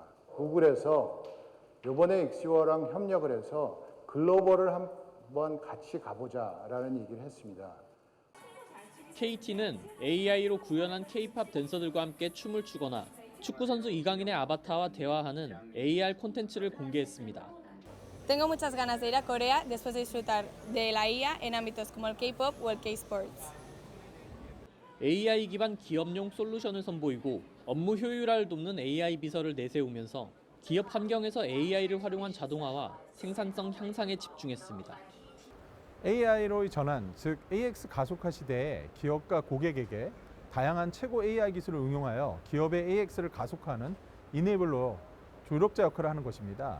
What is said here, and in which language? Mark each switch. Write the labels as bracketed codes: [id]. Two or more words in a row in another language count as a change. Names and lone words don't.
[ko] 구글에서 이번에 익시오랑 협력을 해서 글로벌을 한번 같이 가보자라는 얘기를 했습니다. KT는 AI로 구현한 K-팝 댄서들과 함께 춤을 추거나 축구선수 이강인의 아바타와 대화하는 AR 콘텐츠를 공개했습니다. [es] Tengo muchas ganas de ir a Corea después de disfrutar de la IA en ámbitos como el K-pop o el K-sports. [ko] AI 기반 기업용 솔루션을 선보이고 업무 효율화를 돕는 AI 비서를 내세우면서 기업 환경에서 AI를 활용한 자동화와 생산성 향상에 집중했습니다. AI로의 전환, 즉 AX 가속화 시대에 기업과 고객에게 다양한 최고 AI 기술을 응용하여 기업의 AX를 가속화하는 이네이블러 조력자 역할을 하는 것입니다.